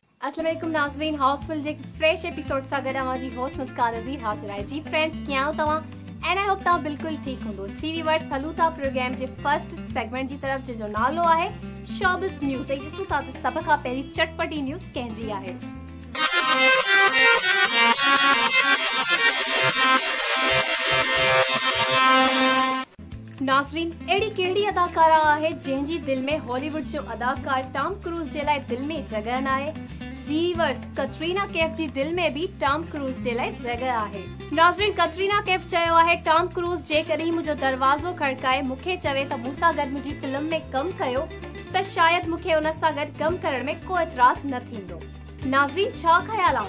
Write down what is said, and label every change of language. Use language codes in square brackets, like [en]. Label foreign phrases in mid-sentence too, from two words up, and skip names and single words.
[sd] अस्सलाम वालेकुम नाज़रीन, हाउसफुल जे फ्रेश एपिसोड सां गॾु अवां जी होस्ट मुस्कान नज़ीर हाज़िर आहे। जी फ्रेंड्स, कीअं आहियो तव्हां? [en] And I hope [sd] तव्हां बिल्कुलु ठीकु हूंदो। जी व्यूअर्स, हलूं था प्रोग्राम जे [en] first segment [sd] जी तरफ़, जंहिंजो नालो आहे [en] showbiz news. [sd] ऐं ॾिसूं था त सभ खां पहिरीं चटपटी न्यूज़ कंहिंजी आहे। नाज़रीन, अहिड़ी कहिड़ी अदाकारा आहे जंहिंजी दिल में हॉलीवुड जो अदाकार टॉम क्रूज़ जे लाइ दिल में जॻह न आहे? जी वर्स, कटरीना कैफ जी दिल में भी टॉम क्रूज़ जे लाइ जॻह आहे। नाज़रीन, कटरीना कैफ चयो आहे, टॉम क्रूज़ जेकॾहिं मुंहिंजो दरवाज़ो खड़काए मूंखे चवे त मूं सां गॾु मुंहिंजी फिल्म में कमु कयो त शायदि मूंखे उन सां गॾु कमु करण में को एतिराज़ न थींदो। नाज़रीन, छा ख़्याल आहे?